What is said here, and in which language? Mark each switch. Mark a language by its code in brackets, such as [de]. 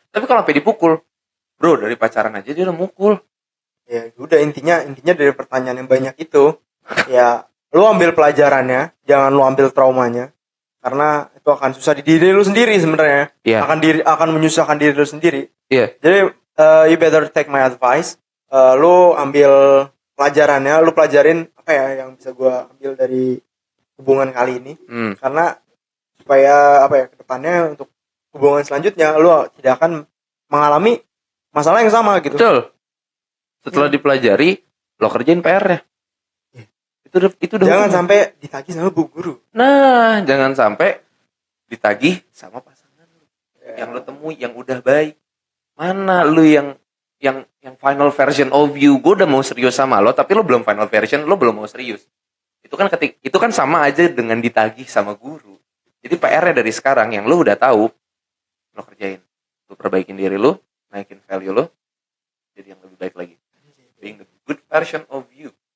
[id] Tapi kalau sampai dipukul, bro, dari pacaran aja dia udah mukul. Ya udah, intinya dari pertanyaan yang banyak itu ya lo ambil pelajarannya, jangan lo ambil traumanya, karena itu akan susah di diri lo sendiri sebenarnya. [en] Yeah. [id] Akan menyusahkan diri lo sendiri. Iya. Jadi [en] you better take my advice. [id] Lo ambil pelajarannya, lo pelajarin apa ya yang bisa gue ambil dari hubungan kali ini, karena supaya kedepannya untuk hubungan selanjutnya lu tidak akan mengalami masalah yang sama gitu. Betul. Setelah dipelajari, lo kerjain PR-nya. Itu udah jangan hukum. Sampai ditagih sama bu guru. Nah, jangan sampai ditagih sama pasangan lu. Yang lo temui yang udah baik. Mana lu yang [en] final version of you? [id] Gue udah mau serius sama lo, tapi lo belum final version, lo belum mau serius. Itu kan sama aja dengan ditagih sama guru. Jadi PR-nya dari sekarang yang lo udah tahu, lo kerjain. Lo perbaikin diri lo, naikin value lo, jadi yang lebih baik lagi. [en] Being the good version of you.